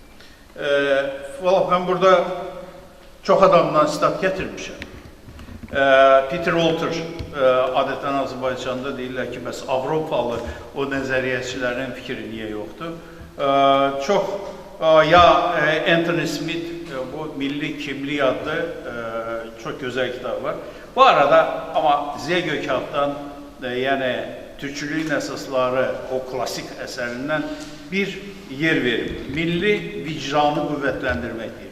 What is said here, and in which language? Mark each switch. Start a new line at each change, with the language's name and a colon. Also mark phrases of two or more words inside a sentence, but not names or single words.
Azerbaijani: Ben burada çox adamdan sitat gətirmişəm. Peter Walter adətən Azərbaycanda deyirlər ki, bəs Avropalı o nəzəriyyəçilərin fikri niyə yoxdur? Ya Anthony Smith,
Turkish: bu Milli Kimlik adlı çok güzel kitap var. Bu arada ama Ziya Gökalp'tan yani Türkçülüğün esasları o klasik eserinden bir yer verir. Milli vicdanı kuvvetlendirmek diye.